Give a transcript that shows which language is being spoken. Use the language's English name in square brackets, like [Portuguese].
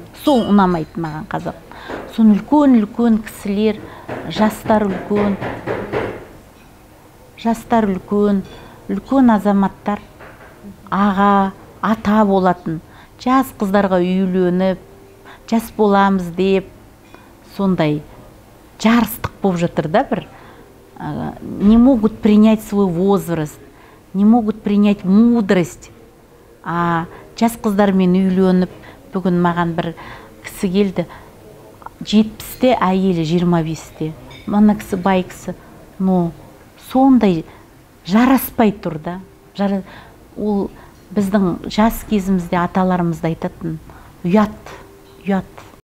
[Kazakh] сол ұнамайды маған қазақ. Соны үлкен кісілер, жастар үлкен азаматтар, аға, ата болатын, жас қыздарға үйленіп, жас боламыз деп, сондай жарыстық болып жатыр да бір. [Russian] Не могут принять свой возраст, не могут принять мудрость. [Kazakh] Жас қыздармен үйленіп, бүгін маған бір кісі келді, 70-те, әйелі 25-те. Мана кісі бай кісі, но сондай жараспай тұр да. Ол біздің жас кезімізде аталарымызды айтатын, ұят.